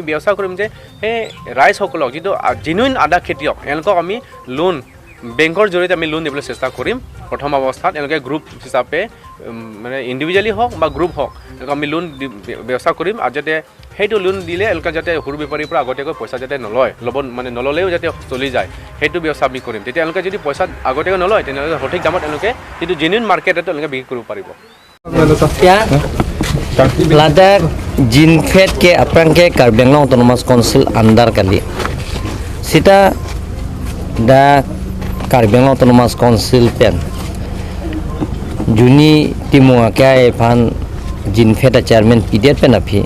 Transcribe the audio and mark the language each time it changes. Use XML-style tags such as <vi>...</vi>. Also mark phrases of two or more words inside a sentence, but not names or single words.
<as>ব্যৱস্থা কৰিম যে সেই ৰাইজসকলক যিটো জেনুইন আদা খেতিয়ক এওঁলোকক আমি লোন বেংকৰ জৰিয়তে আমি লোন দিবলৈ চেষ্টা কৰিম প্ৰথম অৱস্থাত এওঁলোকে গ্ৰুপ হিচাপে মানে ইণ্ডিভিজুৱেলি হওক বা গ্ৰুপ হওক এওঁলোকক আমি লোন ব্যৱস্থা কৰিম আৰু যাতে সেইটো লোন দিলে এওঁলোকে যাতে সৰু বেপাৰীৰ পৰা আগতীয়াকৈ পইচা যাতে মানে নল'লেও যাতে চলি যায় সেইটো ব্যৱস্থা আমি কৰিম তেতিয়া এওঁলোকে যদি পইচা আগতীয়াকৈ নলয় তেনেহ'লে সঠিক দামত এওঁলোকে যিটো জেনুইন মাৰ্কেটত এওঁলোকে বিক্ৰী কৰিব পাৰিব</as> <mjw>Ladak Gingfed ke apran ke Karbi Anglong Autonomous Council andar kali. Sita da Karbi Anglong Autonomous Council pen. Juni timung.pen Gingfed Chairman pidet pen api.</mjw>